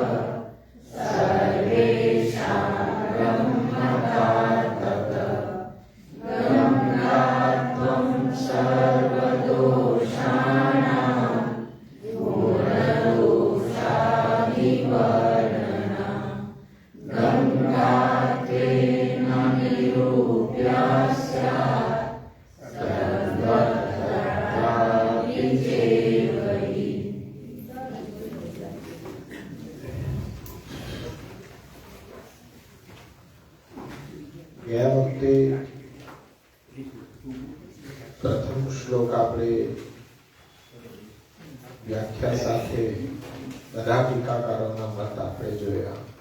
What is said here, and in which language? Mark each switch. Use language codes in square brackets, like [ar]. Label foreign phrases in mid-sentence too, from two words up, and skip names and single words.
[sa] सर्वेषां ब्रह्मकारतः गङ्गात्वं सर्वदोषाणां पूर्णदोषादिवर्णना गङ्गात्वेन निरूप्या स्यात् सर्वत्रापि चेवहि। [gu] ગયા વખતે પ્રથમ શ્લોક આપણે વ્યાખ્યા સાથે બધા ટીકાકારોના મત આપણે જોયા.